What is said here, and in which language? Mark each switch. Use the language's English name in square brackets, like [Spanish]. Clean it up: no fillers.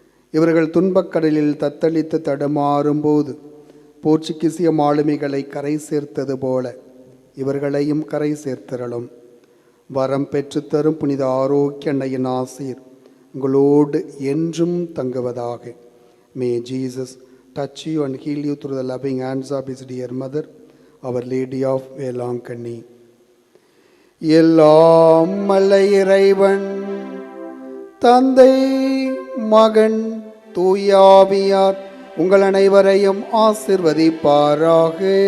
[Tamil] இவர்கள் துன்பக்கடலில் தத்தளித்து தடுமாறும்போது போர்ச்சுகீசிய மாலுமிகளை கரை சேர்த்தது போல இவர்களையும் கரை சேர்த்திரளும். வரம் பெற்றுத்தரும் புனித ஆரோக்கிய அன்னையின் ஆசீர் உங்களோடு என்றும் தங்குவதாக. [English] May Jesus touch you and heal you through the loving hands of his dear mother, Our Lady of Velankanni. [Tamil] எல்லாம் வல்ல இறைவன் தந்தை மகன் தூயாவியார் உங்கள் அனைவரையும் ஆசிர்வதிப்பாராக.